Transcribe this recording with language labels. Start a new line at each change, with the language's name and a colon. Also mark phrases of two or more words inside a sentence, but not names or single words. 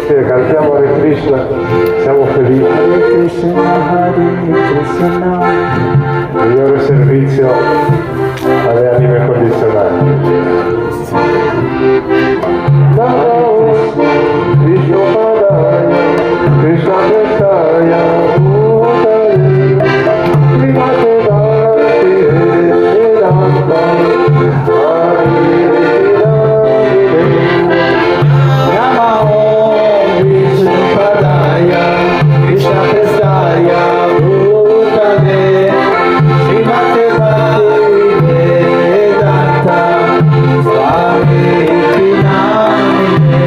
Italian: Cantiamo Hare Krishna, siamo felici. Hare Krishna, Hare Krishna. Migliore servizio alle anime condizionate.
Sanskrit: Namo Vishnu Padaya, Krishna Prestaya, Bhutale, Srimate Bhakti Vedanta, Namo Vishnu Padaya, Krishna Prestaya, Bhutale, Srimate Bhakti Vedanta, Swami Namine.